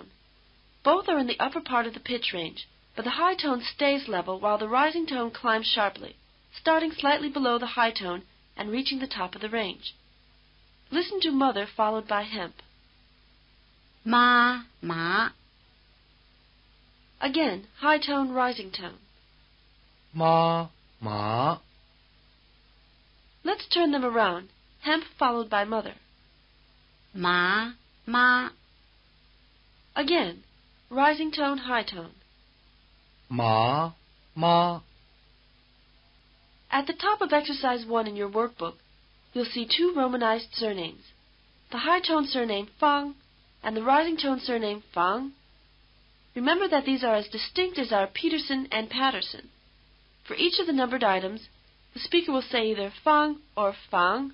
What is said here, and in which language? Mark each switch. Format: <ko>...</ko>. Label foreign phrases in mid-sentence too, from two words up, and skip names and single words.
<en>Both are in the upper part of the pitch range, but the high tone stays level while the rising tone climbs sharply, starting slightly below the high tone and reaching the top of the range. Listen to mother followed by hemp.</en> <zh>ma, ma,</zh> <en>Again, high tone, rising tone.</en> <zh>ma, ma,</zh> <en>Let's turn them around. Hemp followed by mother.</en> <zh>ma, ma,</zh> <en>Again, rising tone, high tone.</en> <zh>ma, ma,</zh> <en>At the top of exercise 1 in your workbook, you'll see two romanized surnames. The high tone surname Fang and the rising tone surname Fang. Remember that these are as distinct as our Peterson and Patterson. For each of the numbered items, the speaker will say either Fang or Fang.</en>